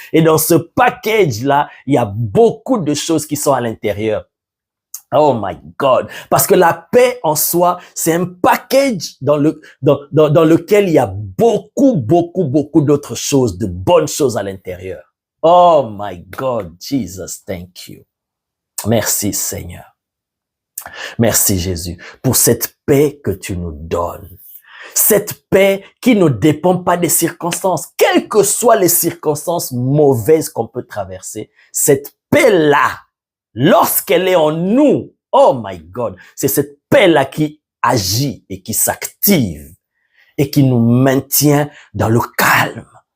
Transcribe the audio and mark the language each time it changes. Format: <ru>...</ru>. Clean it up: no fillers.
<fr>Et dans ce package-là, il y a beaucoup de choses qui sont à l'intérieur.</fr> <en>Oh my God.</en> <fr>Parce que la paix en soi, c'est un package dans lequel il y a beaucoup d'autres choses, de bonnes choses à l'intérieur.</fr> <en>Oh my God, Jesus, thank you.</en> <fr>Merci Seigneur. Merci Jésus pour cette paix que tu nous donnes. Cette paix qui ne dépend pas des circonstances. Quelles que soient les circonstances mauvaises qu'on peut traverser, cette paix-là, lorsqu'elle est en nous,</fr> <en>oh my God,</en> <fr>c'est cette paix-là qui agit et qui s'active et qui nous maintient dans le calme.</fr>